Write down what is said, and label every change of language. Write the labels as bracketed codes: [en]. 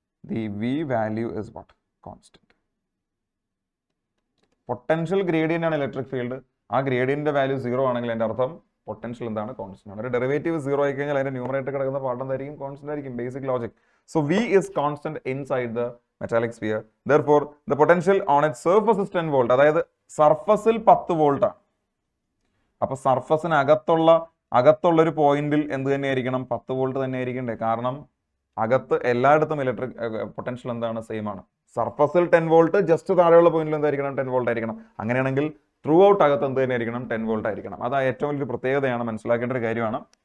[en] The V value is what? Constant. [ml] Potential gradient ആണ് electric field. ആ ഗ്രേഡിയന്റിന്റെ value 0 ആണെങ്കിൽ അതിൻ്റെ അർത്ഥം പൊട്ടൻഷ്യൽ എന്താണ്? കോൺസ്റ്റന്റ് ആണ്. ഒരു ഡെറിവേറ്റീവ് 0 ആയി കഴിഞ്ഞാൽ അതിന്റെ ന്യൂമറേറ്റർ കിടക്കുന്ന പാർട്ട് എന്തായിരിക്കും? കോൺസ്റ്റന്റ് ആയിരിക്കും. Basic logic. [en] So V is constant inside the metallic sphere. Therefore the potential on its surface is 10 volt. [ml] അതായത് സർഫസിൽ 10 വോൾട്ട് ആണ്. അപ്പൊ സർഫസിന് അകത്തുള്ള ഒരു പോയിന്റിൽ എന്ത് തന്നെയായിരിക്കണം? 10 വോൾട്ട് തന്നെ ആയിരിക്കണ്ടേ? കാരണം അകത്ത് എല്ലായിടത്തും ഇലക്ട്രിക് പൊട്ടൻഷ്യൽ എന്താണ്? സെയിം ആണ്. സർഫസിൽ 10 വോൾട്ട്, ജസ്റ്റ് താഴെയുള്ള പോയിന്റിൽ എന്തായിരിക്കണം? 10 വോൾട്ട് ആയിരിക്കണം. അങ്ങനെയാണെങ്കിൽ ത്രൂ ഔട്ട് അകത്ത് എന്ത് തന്നെ ആയിരിക്കണം? 10 വോൾട്ട് ആയിരിക്കണം. അത് ഏറ്റവും വലിയൊരു പ്രത്യേകതയാണ്, മനസ്സിലാക്കേണ്ട ഒരു കാര്യമാണ്.